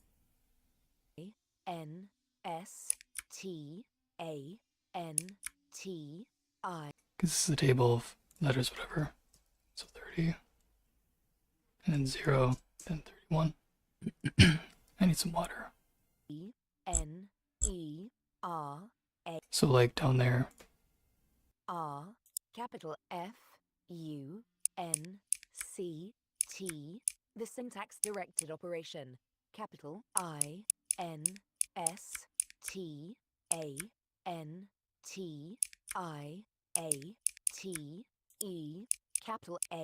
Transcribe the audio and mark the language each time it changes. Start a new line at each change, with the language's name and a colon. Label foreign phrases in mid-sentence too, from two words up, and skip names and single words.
English: N S T A N T I. Because this is a table of letters, whatever. 30, and then 0, then 31. I need some water. E-N-E-R-A. So like down there. R, capital F-U-N-C-T, the syntax directed operation, capital I-N-S-T-A-N-T-I-A-T-E, capital